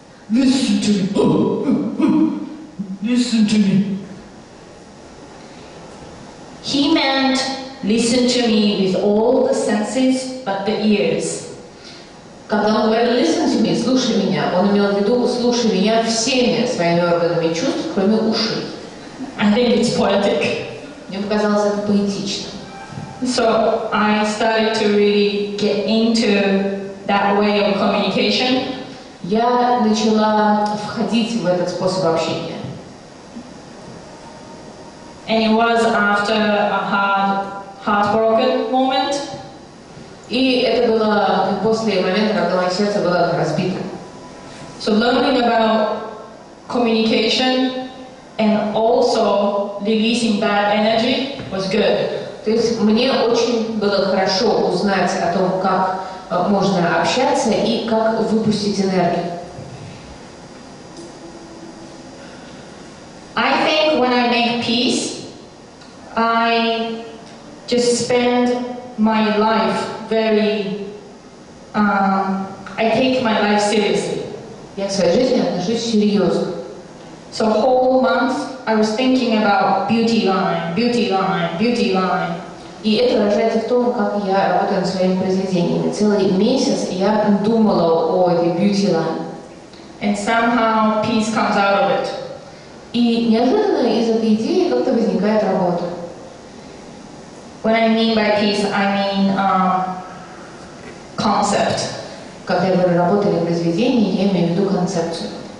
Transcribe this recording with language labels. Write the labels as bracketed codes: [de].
[en] Listen to me. Listen to me. He meant listen to me with all the senses but the ears. [ru] Когда он говорил [en] listen to me, [ru] слушай меня, он имел в виду слушай меня всеми своими органами чувств, кроме ушей. [en] I think it's poetic. [ru] Мне показалось это поэтично. [en] So I started to really get into that way of communication. [ru] я начала входить в этот способ общения. [en] And it was after a heartbroken moment. [ru] И это было после момента, когда мое сердце было разбито. [en] So learning about communication and also releasing bad energy was good. [ru] То есть мне очень было хорошо узнать о том, как можно общаться и как выпустить энергию. [en] I think when I make peace, I just spend my life very, I take my life seriously. [ru] Я к своей жизни отношусь серьезно. [en] So whole month I was thinking about beauty line, beauty line, beauty line. [ru] И это выражается в том, как я работаю над своими произведениями. Целый месяц я думала о этой beauty line. [en] And somehow peace comes out of it. [ru] И неожиданно из этой идеи как-то возникает работа. [en] When I mean by peace, I mean concept. [ru] Когда я говорю «работа» или «произведение», я имею в виду концепцию.